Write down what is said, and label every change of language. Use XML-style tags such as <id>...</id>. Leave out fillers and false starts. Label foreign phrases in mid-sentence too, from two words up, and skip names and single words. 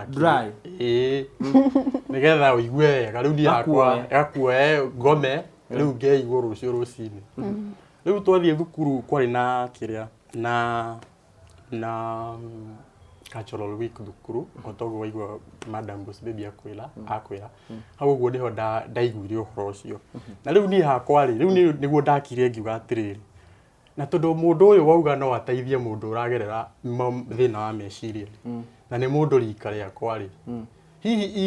<en>dry</en> <ki>nĩgetha ũigue wega rĩu niĩ hakwa gakuoe ngome rĩu ngeigwo rũciũ rũcinĩ rĩu twathiĩ thukuru kwarĩ na kĩrĩa na</ki> <en>cultural week</en> <ki>thukuru otoguo waigua</ki> <en>madam boss baby</en> <ki>akwĩra hau ũguo nĩho ndaiguire ũhoro ũcio na rĩu niĩ hakwa-rĩ rĩu nĩguo ndakire ngiuga atĩrĩrĩ na tondũ mũndũ ũyũ wauga no ateithie mũndũ ũragerera thĩna wa meciria na nĩ mũndũ rika rĩakwa-rĩ hihi</ki>